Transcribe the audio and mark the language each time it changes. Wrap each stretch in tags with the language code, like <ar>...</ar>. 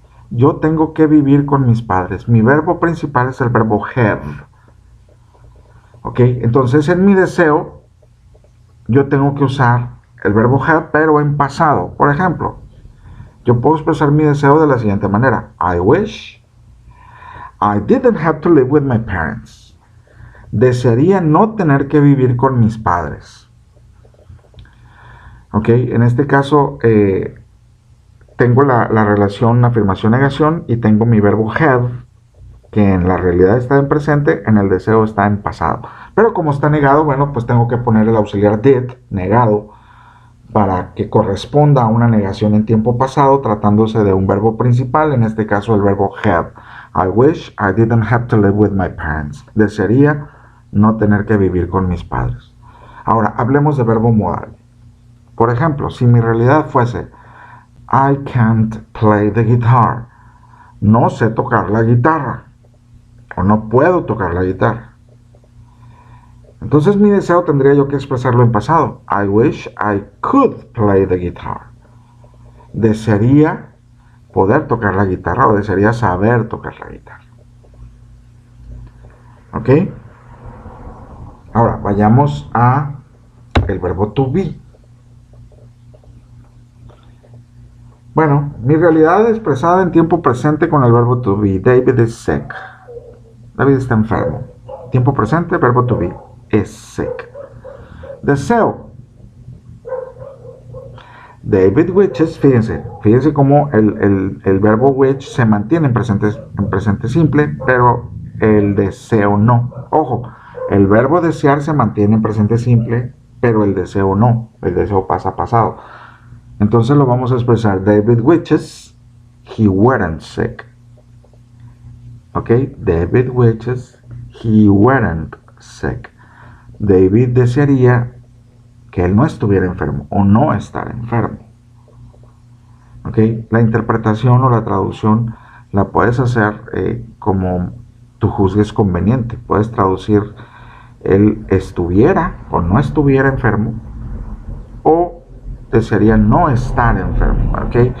<es>Yo tengo que vivir con mis padres. Mi verbo principal es el verbo have. ¿Ok? Entonces, en mi deseo, yo tengo que usar el verbo have, pero en pasado. Por ejemplo, yo puedo expresar mi deseo de la siguiente manera.</es> <en>I wish I didn't have to live with my parents.</en> <es>Desearía no tener que vivir con mis padres. ¿Ok? En este caso, tengo la relación afirmación-negación y tengo mi verbo have, que en la realidad está en presente, en el deseo está en pasado. Pero como está negado, bueno, pues tengo que poner el auxiliar did, negado, para que corresponda a una negación en tiempo pasado, tratándose de un verbo principal, en este caso el verbo have.</es> <en>I wish I didn't have to live with my parents.</en> <es>Desearía no tener que vivir con mis padres. Ahora, hablemos de verbo modal. Por ejemplo, si mi realidad fuese</es> <en>I can't play the guitar.</en> <es>No sé tocar la guitarra. O no puedo tocar la guitarra. Entonces mi deseo tendría yo que expresarlo en pasado.</es> <en>I wish I could play the guitar.</en> <es>Desearía poder tocar la guitarra o desearía saber tocar la guitarra. ¿Ok? Ahora vayamos a el verbo to be. Bueno, mi realidad expresada en tiempo presente con el verbo to be.</es> <en>David is sick.</en> <es>David está enfermo. Tiempo presente, verbo to be.</es> <en>Is sick.</en> <es>Deseo.</es> <en>David wishes,</en> <es>fíjense cómo el verbo wish se mantiene en presente simple, pero el deseo no. Ojo, el verbo desear se mantiene en presente simple, pero el deseo no. El deseo pasa a pasado. Entonces lo vamos a expresar.</es> <en>David wishes he weren't sick. ¿Ok? David wishes he weren't sick.</en> <es>David desearía que él no estuviera enfermo o no estar enfermo. ¿Ok? La interpretación o la traducción la puedes hacer como tú juzgues conveniente. Puedes traducir él estuviera o no estuviera enfermo o desearía no estar enfermo. ¿Ok?</es>